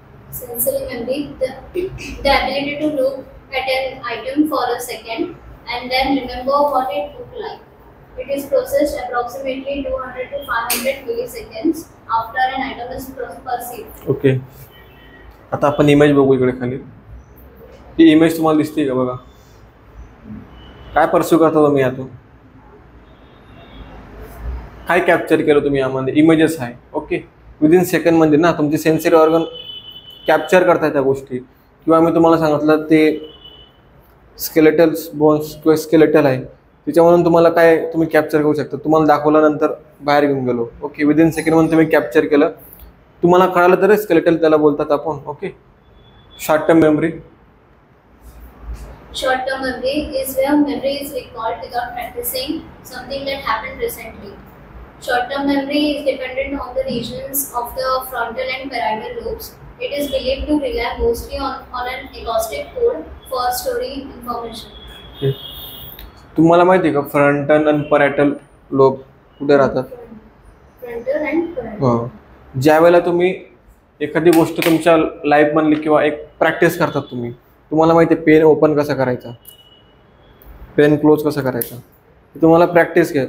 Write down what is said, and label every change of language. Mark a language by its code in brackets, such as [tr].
[en] Sensory memory, the ability to look at an item for a second and then remember what it looked like. It is processed approximately 200 to 500 milliseconds after an item is perceived. [mr] Okay, आता आपण image बघू इकडे खाली. ती image तुम्हाला दिसते का बघा, काय परस्यू करता तुम्ही यातून, काय कॅप्चर केलं तुम्ही यामध्ये, इमेजेस आहे. ओके, विदिन सेकंडमध्ये ना तुमचे सेन्सरी ऑर्गन कॅप्चर करताय त्या गोष्टी. किंवा मी तुम्हाला सांगितलं ते स्केलेटल्स बोन्स किंवा स्केलेटल आहे, त्याच्यावरून तुम्हाला काय तुम्ही कॅप्चर करू शकता. तुम्हाला दाखवल्यानंतर बाहेर घेऊन गेलो. ओके, विदिन सेकंडमध्ये तुम्ही कॅप्चर केलं, तुम्हाला कळालं तर स्केलेटल त्याला बोलतात आपण. [en] Okay, short term memory. Short term memory is where memory is recalled without practicing something that happened recently. Short term memory is dependent on the regions of the frontal and parietal lobes. It is believed to rely mostly on an acoustic code for storing information. [mr] तुम्हाला माहिती आहे का frontal आणि parietal lobe कुठे राहतात. [en] Frontal and parietal. [mr] ज्या वेळेला तुम्ही एखादी गोष्ट तुमच्या लाईफमधली किंवा एक प्रॅक्टिस करतात तुम्हाला माहिती आहे पेन ओपन कसा करायचा, पेन क्लोज कसा करायचा, तुम्हाला प्रॅक्टिस घ्या.